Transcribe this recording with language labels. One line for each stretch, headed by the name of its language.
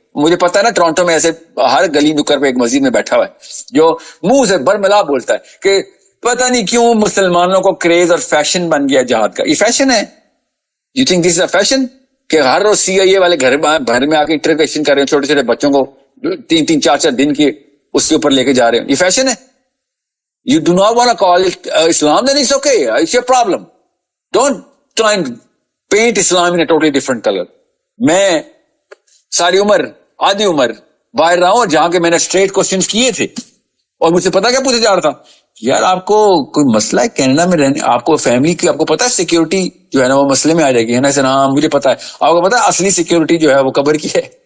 Urdu: مجھے پتا ہے نا ٹورانٹو میں ایسے ہر گلی نکر پہ ایک مسجد میں بیٹھا ہوا ہے جو منہ سے برملا بولتا ہے کہ پتہ نہیں کیوں مسلمانوں کو کریز اور فیشن بن گیا جہاد کا. یہ فیشن ہے؟
English: you think this is a fashion
Urdu: کہ ہر روز CIA والے گھر میں آ کے انٹروگیشن کر رہے ہیں چھوٹے چھوٹے بچوں کو 3-3 4-4 دن کی اس کے اوپر لے کے جا رہے ہیں؟ یہ فیشن ہے؟
English: You do not want to call it Islam, then it's okay. It's your problem. Don't try and paint Islam in a totally different color.
Urdu: میں ساری عمر، آدھی عمر باہر رہا ہوں، جہاں کے میں نے اسٹریٹ کوسچنس کیے تھے اور مجھ سے پتا کیا پوچھا جا رہا تھا، یار آپ کو کوئی مسئلہ ہے کینیڈا میں رہنے، آپ کو فیملی کی، آپ کو پتا ہے سیکیورٹی جو ہے نا وہ مسئلے میں آ جائے گی، ہے نا؟ ہاں مجھے پتا ہے. آپ کو پتا ہے اصلی سیکیورٹی جو ہے وہ قبر کی ہے.